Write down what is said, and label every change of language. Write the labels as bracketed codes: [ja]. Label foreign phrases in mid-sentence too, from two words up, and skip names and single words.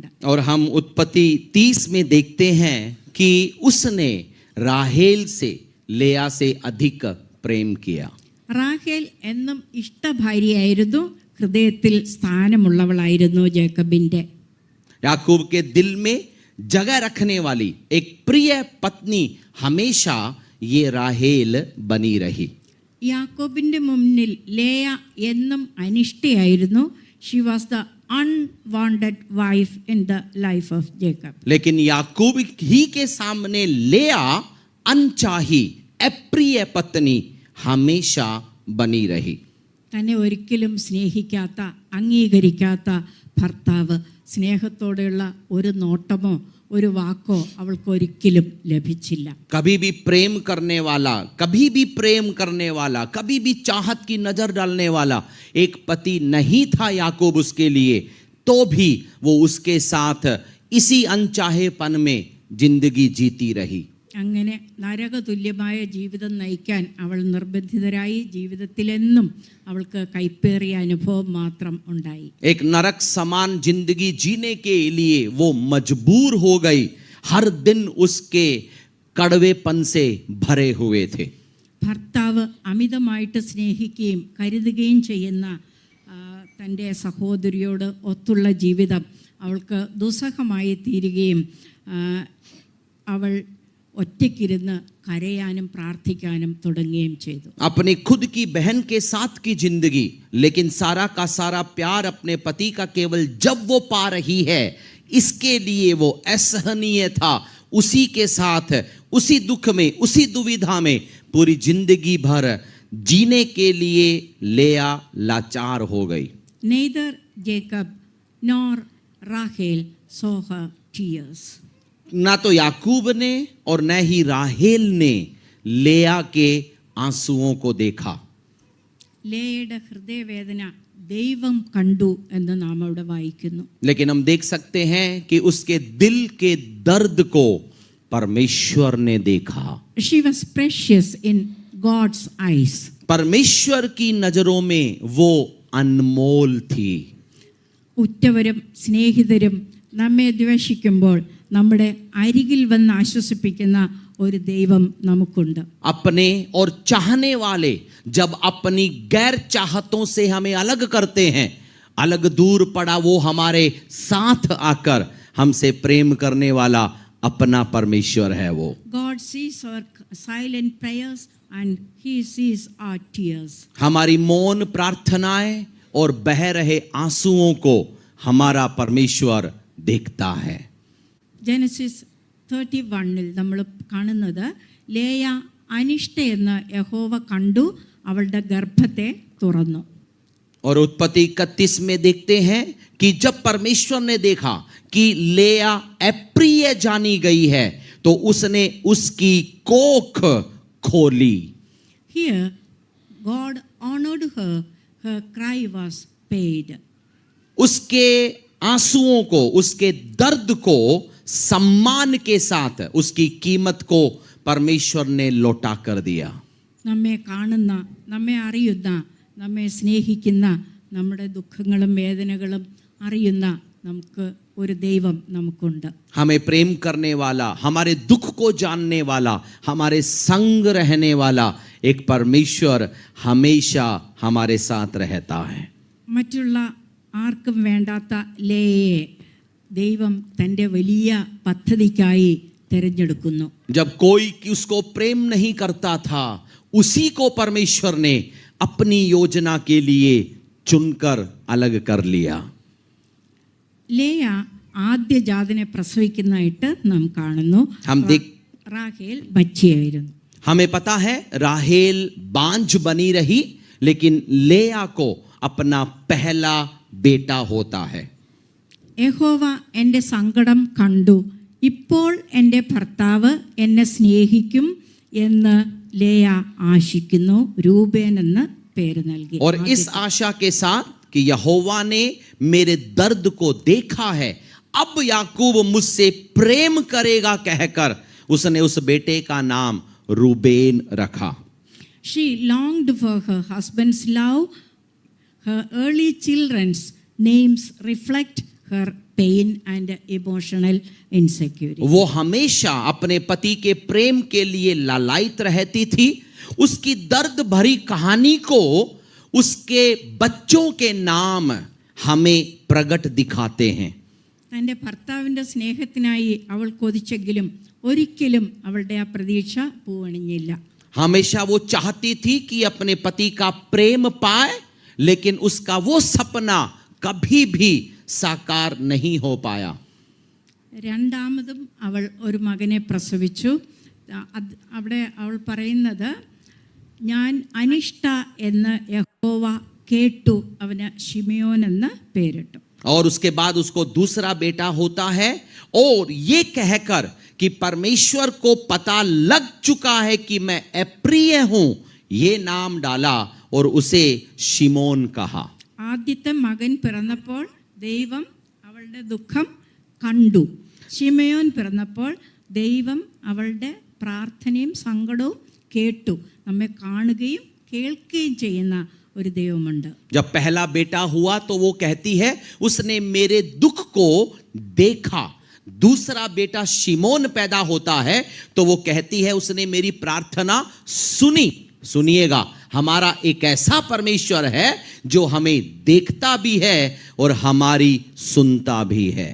[hi] और हम उत्पत्ति 30 में देखते हैं कि उसने राहेल से लेया से अधिक प्रेम किया. [ml] റാഹേൽ എന്നും ഇഷ്ടഭാര്യയായിരുന്നു, ഹൃദയത്തിൽ സ്ഥാനമുള്ളവളായിരുന്നു ജേക്കബിൻ്റെ. [hi] याकूब के दिल में जगह रखने वाली एक प्रिय पत्नी हमेशा ये राहेल बनी रही. [ml] യാക്കോബിൻ്റെ മുന്നിൽ ലേയ എന്നും അനിഷ്ടയായിരുന്നു. [en] She was the unwanted wife in the life of Jacob. [hi] लेकिन याकूब ही के सामने लेया अनचाही अप्रिय पत्नी हमेशा बनी रही. [ml] തന്നെ ഒരിക്കലും സ്നേഹിക്കാത്ത, അംഗീകരിക്കാത്ത ഭർത്താവ് സ്നേഹത്തോടെയുള്ള ഒരു നോട്ടമോ ഒരു വാക്കോ അവൾക്ക് ഒരിക്കലും ലഭിച്ചില്ല. [hi] कभी भी प्रेम करने वाला, कभी भी प्रेम करने वाला, कभी भी चाहत की नजर डालने वाला एक पति नहीं था याकूब उसके लिए, तो भी वो उसके साथ इसी अनचाहेपन में जिंदगी जीती रही. [ml] അങ്ങനെ നരകതുല്യമായ ജീവിതം നയിക്കാൻ അവൾ നിർബന്ധിതരായി. ജീവിതത്തിലെന്നും അവൾക്ക് കൈപ്പേറിയ അനുഭവം മാത്രം ഉണ്ടായി. [hi] एक नरक समान जिंदगी जीने के लिए वो मजबूर हो गई. हर दिन उसके कड़वेपन से भरे हुए थे. [ml] ഭർത്താവ് അമിതമായിട്ട് സ്നേഹിക്കുകയും കരുതുകയും ചെയ്യുന്ന തൻ്റെ സഹോദരിയോട് ഒത്തുള്ള ജീവിതം അവൾക്ക് ദുസ്സഹമായി തീരുകയും അവൾ ഒറ്റയ്ക്കിരുന്ന് കരയാനും പ്രാർത്ഥിക്കാനും തുടങ്ങുകയും ചെയ്തു. [hi] अपनी खुद की बहन के साथ की जिंदगी, लेकिन सारा का सारा प्यार अपने पति का केवल जब वो पा रही है, इसके लिए वो असहनीय था. उसी के साथ उसी दुख में, उसी दुविधा में पूरी जिंदगी भर जीने के लिए लेया लाचार हो गई. [en] Neither Jacob nor Rachel saw her tears. [hi] ना तो याकूब ने और न ही राहेल ने लेया के आंसुओं को देखा. [ml] ലേയുടെ ഹൃദയവേദന ദൈവം കണ്ടു എന്ന് നാം അവിടെ വായിക്കുന്നു. [hi] लेकिन हम देख सकते हैं कि उसके दिल के दर्द को परमेश्वर ने देखा. [en] She was precious in God's eyes. [hi] परमेश्वर की नजरों में वो अनमोल थी. [ml] ഉറ്റവരും സ്നേഹിതരും നമ്മെ ദ്വേഷിക്കുമ്പോൾ നമ്മുടെ അരികിൽ വന്ന് ആശ്വസിപ്പിക്കുന്ന ഒരു ദൈവം നമുക്കുണ്ട്. [hi] अपने और चाहने वाले जब अपनी गैर चाहतों से हमें अलग करते हैं, अलग दूर पड़ा वो हमारे साथ आकर हमसे प्रेम करने वाला अपना परमेश्वर है. वो [en] God sees our silent prayers and he sees our tears. [hi] हमारी मौन प्रार्थनाएं और बह रहे आंसुओं को हमारा परमेश्वर देखता है. [ml] ജനസിസ് 31 നമ്മൾ കാണുന്നത് ലേയ അനിഷ്ടയെന്ന് യഹോവ കണ്ടു, അവളുടെ ഗർഭത്തെ തുറന്നു. [hi] और उत्पत्ति 31 में देखते हैं कि जब परमेश्वर ने देखा कि लेया अप्रिय जानी गई है, तो उसने उसकी कोख खोली. [en] Here God honored her, her cry was paid. [hi] उसके आंसुओं को, उसके दर्द को सम्मान के साथ उसकी कीमत को परमेश्वर ने लौटा कर दिया. [ml] നമ്മെ കാണുന്ന, നമ്മെ അറിയുന്ന, നമ്മെ സ്നേഹിക്കുന്ന, നമ്മുടെ ദുഃഖങ്ങളും വേദനകളും അറിയുന്ന നമുക്ക് ഒരു ദൈവം നമുക്കുണ്ട്. [hi] हमें प्रेम करने वाला, हमारे दुख को जानने वाला, हमारे संग रहने वाला एक परमेश्वर हमेशा हमारे साथ रहता है. [ml] മറ്റുള്ള ആർക്കും വേണ്ടാത്ത ലേയെ ദൈവം തൻ്റെ വലിയ പദ്ധതിക്കായി തിരഞ്ഞെടുക്കുന്നു. [hi] जब कोई उसको प्रेम नहीं करता था, उसी को परमेश्वर ने अपनी योजना के लिए चुनकर अलग कर लिया. [ml] ലേയ ആദ്യജാതനെ പ്രസവിക്കുന്നതായിട്ട് നാം കാണുന്നു. റാഹേൽ ബച്ചിയായിരുന്നു. [hi] हमें पता है राहेल बांझ बनी रही, लेकिन लेया को अपना पहला बेटा होता है. [ml] യഹോവ എൻ്റെ സങ്കടം കണ്ടു, ഇപ്പോൾ എൻ്റെ ഭർത്താവ് എന്നെ സ്നേഹിക്കും എന്ന് ലേയ ആശിക്കുന്നു. രൂബേൻ എന്ന് പേര് നൽകി. [hi] और इस आशा के साथ कि यहोवा ने मेरे दर्द को देखा है, अब याकूब मुझसे प्रेम करेगा कहकर उसने उस बेटे का नाम रूबेन रखा. [en] She longed for her husband's love. Her early children's names reflect her pain and emotional insecurity. [hi] वो हमेशा अपने पति के प्रेम के लिए लालायित रहती थी. उसकी दर्द भरी कहानी को उसके बच्चों के नाम हमें प्रगट दिखाते हैं. [ml] തൻ്റെ ഭർത്താവിൻ്റെ സ്നേഹത്തിനായി അവൾ കൊതിച്ചെങ്കിലും ഒരിക്കലും അവളുടെ ആ പ്രതീക്ഷ പൂവണിഞ്ഞില്ല. [hi] हमेशा वो चाहती थी कि अपने पति का प्रेम पाए, लेकिन उसका वो सपना कभी भी साकार नहीं हो पाया. [ml] രണ്ടാമതും അവൾ ഒരു മകനെ പ്രസവിച്ചു. അവിടെ അവൾ പറയുന്നത്, ഞാൻ അനിഷ്ട എന്ന് യഹോവ കേട്ടു. അവന് ശിമയോൻ എന്ന് പേരിട്ടു. [hi] और उसके बाद उसको दूसरा बेटा होता है, और ये कहकर कि परमेश्वर को पता लग चुका है कि मैं अप्रिय हूं, ये नाम डाला और उसे शिमोन कहा. [ml] ആദ്യത്തെ മകൻ പിറന്നപ്പോൾ ദൈവം അവളുടെ ദുഃഖം കണ്ടു. ശിമയോൻ പിറന്നപ്പോൾ ദൈവം അവളുടെ പ്രാർത്ഥനയും സങ്കടവും കേട്ടു. നമ്മെ കാണുകയും കേൾക്കുകയും ചെയ്യുന്ന ഒരു ദൈവമുണ്ട്. [hi] जब पहला बेटा हुआ तो वो कहती है उसने मेरे दुख को देखा. दूसरा बेटा शिमोन पैदा होता है तो वो कहती है उसने मेरी प्रार्थना सुनी. सुनिएगा, हमारा एक ऐसा परमेश्वर है जो हमें देखता भी है और हमारी सुनता भी है.